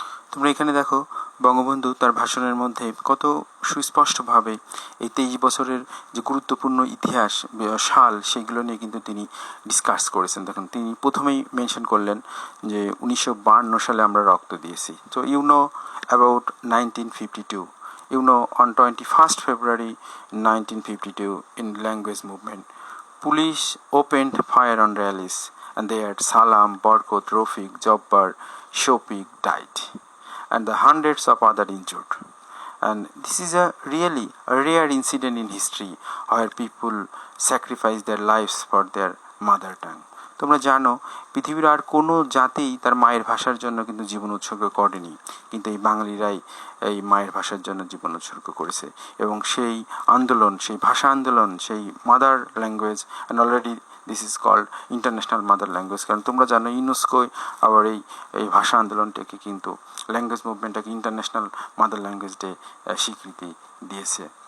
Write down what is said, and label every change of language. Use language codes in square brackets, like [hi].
[bn] তোমরা এখানে দেখো বঙ্গবন্ধু তার ভাষণের মধ্যে কত সুস্পষ্টভাবে এই 23 বছরের যে গুরুত্বপূর্ণ ইতিহাস সাল, সেগুলো নিয়ে কিন্তু তিনি ডিসকাস করেছেন। দেখুন তিনি প্রথমেই মেনশন করলেন যে 1952 সালে আমরা রক্ত দিয়েছি। [en] তো you know about 1952, you know on 21st February 1952 in language movement, police opened fire on rallies and they had Salam, Barkot, Rafiq, Jabbar, Shofiq died and the hundreds of other injured. And this is a really a rare incident in history where people sacrifice their lives for their mother tongue. [bn] তোমরা জানো পৃথিবীর আর কোনো জাতিই তার মায়ের ভাষার জন্য কিন্তু জীবন উৎসর্গ করেনি, কিন্তু এই বাঙালিরাই এই মায়ের ভাষার জন্য জীবন উৎসর্গ করেছে। এবং সেই আন্দোলন, সেই ভাষা আন্দোলন, সেই mother language, [en] and already this is called international mother language, [bn] কারণ তোমরা জানো ইউনেস্কো আবার এই ভাষা আন্দোলনটাকে কিন্তু language মুভমেন্টটাকে international mother language day স্বীকৃতি দিয়েছে।